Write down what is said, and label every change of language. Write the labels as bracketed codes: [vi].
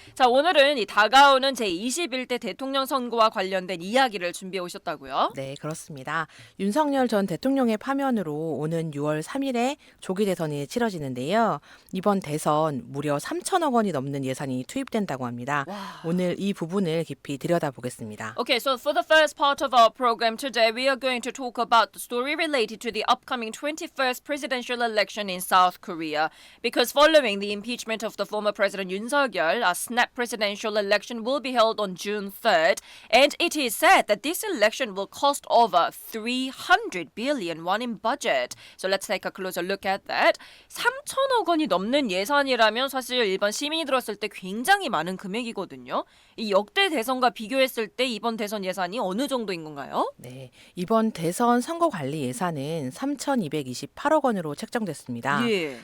[ko] 자, 오늘은 이 다가오는 제21대 대통령 선거와 관련된 이야기를 준비해 오셨다고요? 네, 그렇습니다. 윤석열 전 대통령의 파면으로 오는 6월 3일에 조기 대선이 치러지는데요. 이번 대선 무려 3천억 원이 넘는 예산이 투입된다고 합니다. 와. 오늘 이 부분을 깊이 들여다보겠습니다. [en] Okay, so for the first part of our program today, we are going to talk about the story related to the upcoming 21st presidential election in South Korea. Because following the impeachment of the former President Yoon Suk-yeol, a snap presidential election will be held on June 3rd. And it is said that this election will cost over 300 billion won in budget. So let's take a closer look at that. [ko] 3천억 원이 넘는 예산이라면 사실 일반 시민이 들었을 때 굉장히 많은 금액이거든요. 이 역대 대선과 비교했을 때 이번 대선 예산이 어느 정도인 건가요? 네, 이번 대선 선거관리 예산은 3,228억 원으로 책정됐습니다. 예.